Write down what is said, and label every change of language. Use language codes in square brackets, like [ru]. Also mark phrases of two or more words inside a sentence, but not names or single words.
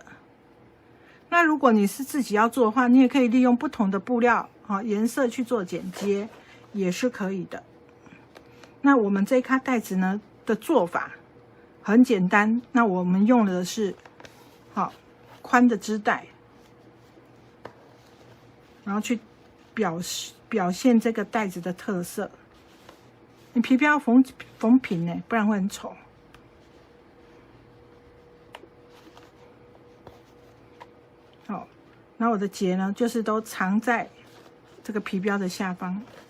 [zh] 那如果你是自己要做的話，你也可以利用不同的布料顏色去做剪接，也是可以的。那我們这一咖袋子呢的做法很簡單，那我們用的是寬的織帶，然後去表現這個袋子的特色。你皮標要縫平呢，不然會很醜。好，然後我的結呢，就是都藏在這個皮標的下方。